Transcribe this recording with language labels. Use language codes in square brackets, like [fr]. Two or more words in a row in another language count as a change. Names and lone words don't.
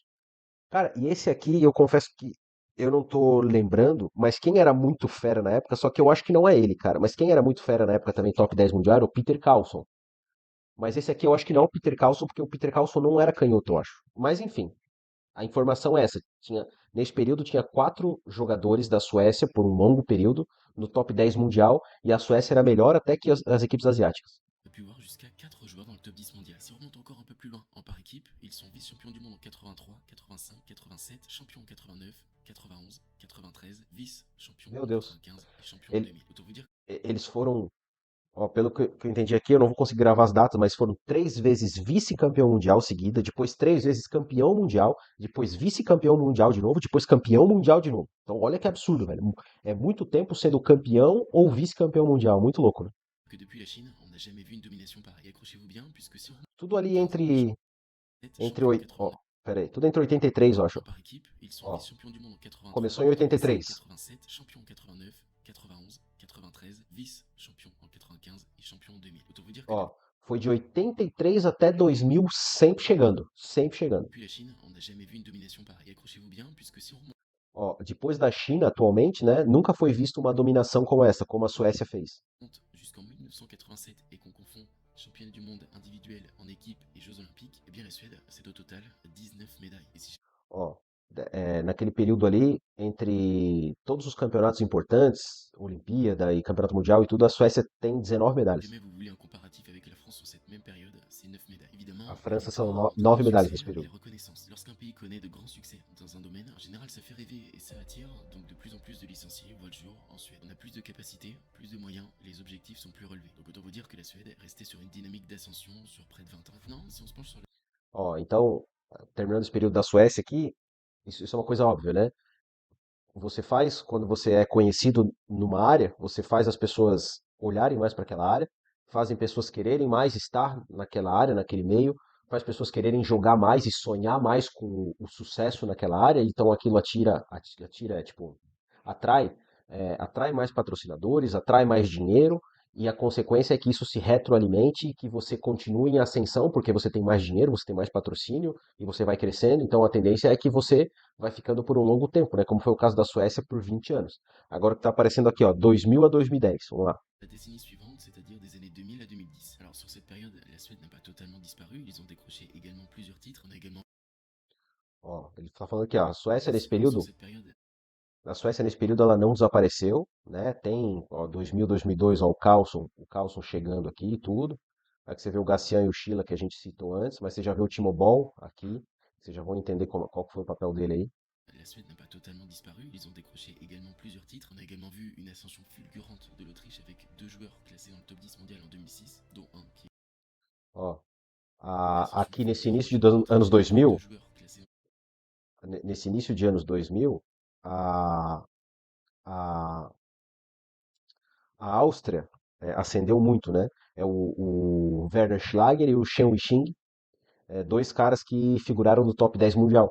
[pt] Cara, e esse aqui eu confesso que eu não tô lembrando, mas quem era muito fera na época, só que eu acho que não é ele, cara, mas quem era muito fera na época também, top 10 mundial, era o Peter Carlson. Mas esse aqui eu acho que não é o Peter Carlson, porque o Peter Carlson não era canhoto, eu acho. Mas enfim, a informação é essa. Nesse período tinha quatro jogadores da Suécia, por um longo período, no top 10 mundial, e a Suécia era melhor até que as equipes asiáticas. [fr] pu voir jusqu'à 4 joueurs dans le top 10 mondial. Si on remonte encore un peu plus loin, Ils sont vice-champions du monde en 83, 85, 87, champions en 89, 91, 93, vice-champions [pt] Meu [fr] en [pt] Deus. [fr] 95 et champions en [pt] Ele- [fr] 2000. Autant vous dire [pt] Eles foram, ó, pelo que eu entendi aqui, eu não vou conseguir gravar as datas, mas foram 3 vezes vice-campeão mundial seguida, depois 3 vezes campeão mundial, depois vice-campeão mundial de novo, depois campeão mundial de novo. Então, olha que absurdo, velho. É muito tempo sendo campeão ou vice-campeão mundial. Muito louco, né? [fr] que depuis la Chine, on n'a jamais vu une domination pareille. Accrochez-vous bien, puisque si on remonte [pt] Tudo ali 15, entre [fr] champions en [pt] 8, ó, [fr] 89, [pt] pera aí, tudo entre 83, eu acho. [fr] par équipe, ils sont [pt] Ó, [fr] vice-champions du monde en 83, [pt] começou em [fr] 85, [pt] 83. [fr] 87, champions en 89, 91, 93, vice-champions en 95 et champions en 2000. Autant vous dire que [pt] Ó, foi de 83 até 2000, sempre chegando, sempre chegando. [fr] depuis la Chine, on n'a jamais vu une domination pareille. Accrochez-vous bien, puisque si on remonte [pt] Ó, depois da China, atualmente, né, nunca foi visto uma dominação como essa, como a Suécia fez. [fr] jusqu'en 1987 et qu'on confond championnat du monde individuel en équipe et Jeux olympiques, eh bien la Suède, c'est au total 19 médailles. Et si [pt] Ó, naquele período ali, entre todos os campeonatos importantes, Olimpíada e Campeonato Mundial e tudo, a Suécia tem 19 medalhas. [fr] jamais vous voulez un comparatif avec la France sur cette même période, c'est 9 médailles. Évidemment, [pt] A [fr] la [pt] França são [fr] victoire entraîne [pt] 9 [fr] le [pt] medalhas [fr] succès [pt] nesse [fr] et [pt] período. [fr] la reconnaissance. Lorsqu'un pays connaît de grands succès dans un domaine, en général ça fait rêver et ça attire donc de plus en plus de licenciés voient le jour en Suède. On a plus de capacités, plus de moyens, les objectifs sont plus relevés. Donc autant vous dire que la Suède est restée sur une dynamique d'ascension sur près de 20 ans. Maintenant, si on se penche sur [pt] Ó, então, terminando esse período da Suécia aqui, isso é uma coisa óbvia, né? Você faz, quando você é conhecido numa área, você faz as pessoas olharem mais para aquela área, fazem pessoas quererem mais estar naquela área, naquele meio, faz pessoas quererem jogar mais e sonhar mais com o sucesso naquela área, então aquilo atira, tipo, atrai, atrai mais patrocinadores, atrai mais dinheiro, e a consequência é que isso se retroalimente e que você continue em ascensão, porque você tem mais dinheiro, você tem mais patrocínio, e você vai crescendo, então a tendência é que você vai ficando por um longo tempo, né? Como foi o caso da Suécia por 20 anos. Agora o que está aparecendo aqui, ó, 2000 a 2010. Vamos lá. [fr] la décennie suivante, c'est-à-dire des années 2000 à 2010. Alors sur cette période, la Suède n'a pas totalement disparu, ils ont décroché également plusieurs titres, on a également [pt] Ó, ele está falando aqui, ó, [fr] sur cette période [pt] A Suécia nesse período ela não desapareceu, né? Tem, ó, 2000, 2002, ó, o Carlson chegando aqui e tudo. Aqui você vê o Gacian e o Sheila que a gente citou antes, mas você já vê o Timo Boll aqui. Vocês já vão entender qual que foi o papel dele aí. [fr] la Suède n'a pas totalement disparu, ils ont décroché également plusieurs titres. On a également vu une ascension fulgurante de l'Autriche avec deux joueurs classés dans le top 10 mondial en 2006, dont un qui est [pt] Ó, [fr] une ascension [pt] aqui nesse [fr] fulgurante [pt] início [fr] de [pt] de anos [fr] l'Autriche avec deux [pt] 2000, [fr] joueurs classés [pt] nesse início de anos 2000, a, a, a Áustria ascendeu muito, né? É o Werner Schlager e o Chen Weixing, dois caras que figuraram no top 10 mundial.